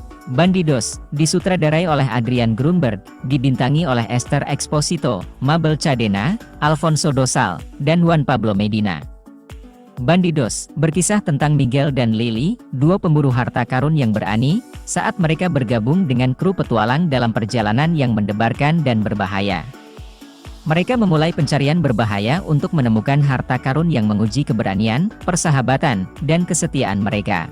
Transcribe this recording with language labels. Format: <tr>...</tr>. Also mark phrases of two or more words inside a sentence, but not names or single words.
<id>Bandidos, disutradarai oleh Adrian Grunberg, dibintangi oleh Esther Exposito, Mabel Cadena, Alfonso Dosal, dan Juan Pablo Medina. Bandidos, berkisah tentang Miguel dan Lily, dua pemburu harta karun yang berani, saat mereka bergabung dengan kru petualang dalam perjalanan yang mendebarkan dan berbahaya. Mereka memulai pencarian berbahaya untuk menemukan harta karun yang menguji keberanian, persahabatan, dan kesetiaan mereka.</id>